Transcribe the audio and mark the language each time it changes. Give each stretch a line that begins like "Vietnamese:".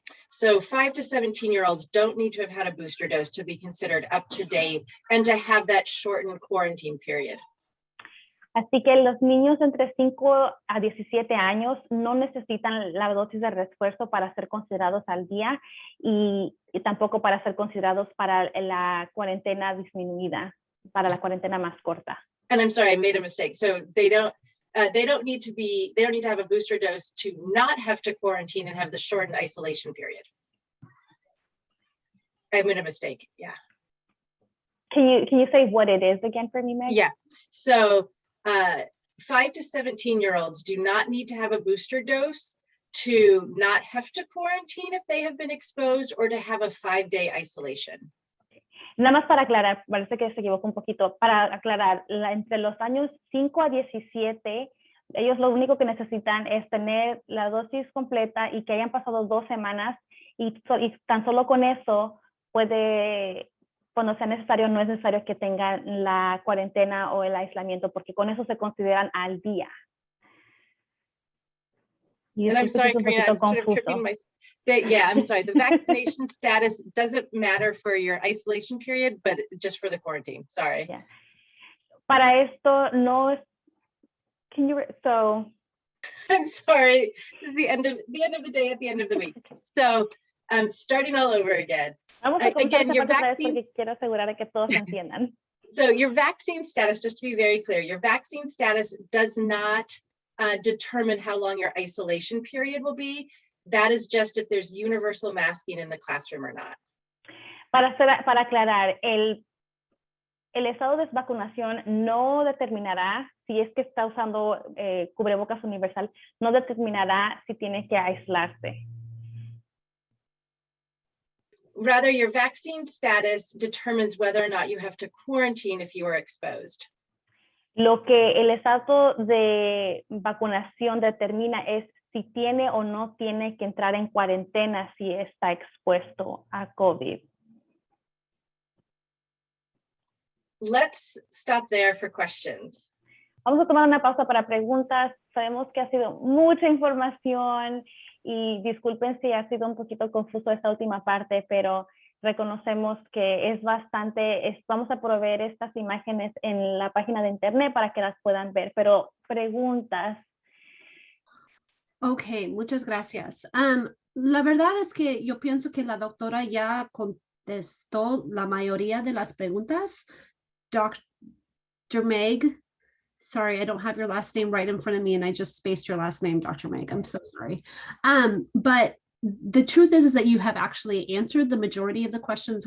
English: So 5 to 17-year-olds don't need to have had a booster dose to be considered up to date and to have that shortened quarantine period.
Spanish: Así que los niños entre 5 a 17 años no necesitan la dosis de refuerzo para ser considerados al día y tampoco para ser considerados para la cuarentena disminuida, para la cuarentena más corta.
English: And I'm sorry, I made a mistake. So they don't need to have a booster dose to not have to quarantine and have the shortened isolation period. I made a mistake. Yeah. Can you say what it is again for me, Meg? Yeah. So 5 to 17-year-olds do not need to have a booster dose to not have to quarantine if they have been exposed or to have a 5-day isolation.
Spanish: Nada más para aclarar, parece que se equivocó un poquito, para aclarar, entre los años 5 a 17, ellos lo único que necesitan es tener la dosis completa y que hayan pasado 2 semanas y tan solo con eso puede, cuando sea necesario, no es necesario que tengan la cuarentena o el aislamiento, porque con eso se consideran al día. Y
English: And I'm sorry,
Spanish: es un Karina, poquito
English: I'm sort of
Spanish: confuso.
English: tripping yeah, I'm sorry. The vaccination status doesn't matter for your isolation period, but just for the quarantine. Sorry.
Spanish: Yeah. Para esto no es.
English: Can you so? I'm sorry. This is the end of the day at the end of the week. So starting all over again.
Spanish: Vamos a
English: Again, your vaccine.
Spanish: Porque quiero asegurar de que todos entiendan.
English: So your vaccine status, just to be very clear, your vaccine status does not determine how long your isolation period will be. That is just if there's universal masking in the classroom or not.
Spanish: Para aclarar, el estado de vacunación no determinará si es que está usando cubrebocas universal, no determinará si tiene que aislarse.
English: Rather, your vaccine status determines whether or not you have to quarantine if you are exposed.
Spanish: Lo que el estado de vacunación determina es si tiene o no tiene que entrar en cuarentena si está expuesto a COVID.
English: Let's stop there for questions.
Spanish: Vamos a tomar una pausa para preguntas. Sabemos que ha sido mucha información y disculpen si ha sido un poquito confuso esta última parte, pero reconocemos que es bastante, vamos a proveer estas imágenes en la página de internet para que las puedan ver, pero preguntas. Ok, muchas gracias. La verdad es que yo pienso que la doctora ya contestó la mayoría de las preguntas.
English: Dr. Meg, sorry, I don't have your last name right in front of me and I just spaced your last name, Dr. Meg. I'm so sorry. But the truth is that you have actually answered the majority of the questions.